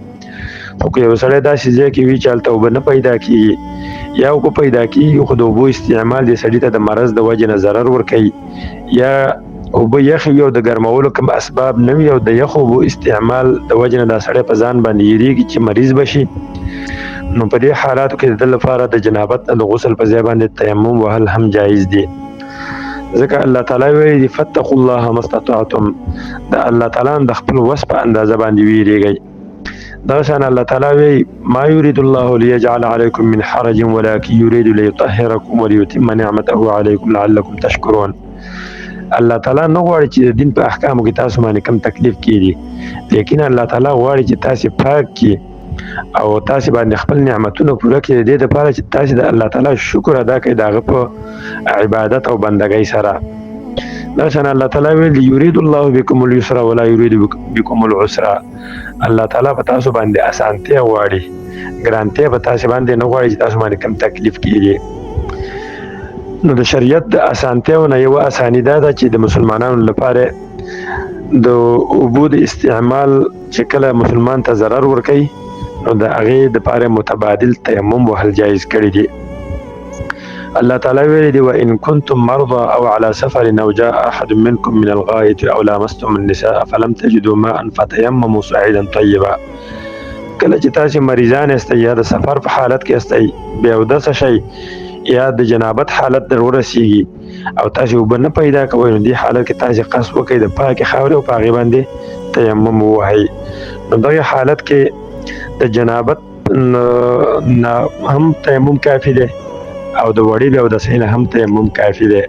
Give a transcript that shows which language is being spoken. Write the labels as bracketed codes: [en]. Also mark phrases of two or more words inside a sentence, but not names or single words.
[ps] خو که یو سړی داسې ځای کې وي چې هلته اوبه نه پیدا کېږي یا اوبه پیدا کېږي خو د اوبو استعمال دې سړي ته د مرض د وجې نه ضرر ورکوي، یا اوبه یخې وي او د ګرمولو کوم اسباب نه وي او د یخو اوبو استعمال د وجې نه دا سړی په ځان باندې یېرېږي چې مریض به شي، نو په دې حالاتو کې د ده لپاره د جنابت نه د غسل په ځای باندې تیمم وهل هم جایز دي. ځکه الله تعالی ویلي دي [ar] فاتقوا الله ما استطعتم، [ps] د الله تعالی د خپل وس په اندازه باندې ویرېږئ. دغه شان الله تعالی وی [ar] ما يريد الله ليجعل عليكم من حرج ولكن يريد ليطهركم وليتم نعمته عليكم لعلكم تشكرون. [ps] الله تعالی نه غواړي چې د دین په احکامو کې تاسو باندې کم تکلیف کړي، لیکن الله تعالی غواړي چې تاسو پاک کړي او تاسو باندې خپل نعمتونه پوره کړي، د دې لپاره چې تاسو د الله تعالی شکر ادا کړئ د هغه په عبادت او بندګۍ سره. دغه شان الله تعالی ویل [ar] یرید الله بكم اليسر ولا يريد بكم العسر، [ps] الله تعالی په تاسو باندې اسانتیا غواړي، ګرانتیا په تاسو باندې نه غواړي چې تاسو باندې کم تکلیف کیږي. نو د شریعت د اسانتیاونه یو اسانی دا ده چې د مسلمانانو لپاره د اوبو د استعمال چې کله مسلمان ته ضرر ورکوي نو د هغې دپاره متبادل تیمم وهل جایز کړي دي. الله تعالی ویلي دي [ar] وان كنتم مرضى او على سفر او جاء احد منكم من الغائط او لامستم النساء فلم تجدوا ماء فتيمموا صعيدا طيبا. [ps] کله چې تاسو مریضان یاستئ یا د سفر په حالت کې یاستئ بیا اودس شئ یا د جنابت حالت در ورسیږي او تاسو اوبه نه پیدا کوئ، نو دې حالت کې تاسو قصد وکړئ د پاکې خاورې او په هغې باندې تیمم ووهئ. نو دغې حالت کې د جنابت نه هم تیمم کافي دی او د وړې بیاودسۍ نه هم تیمم کافي دی.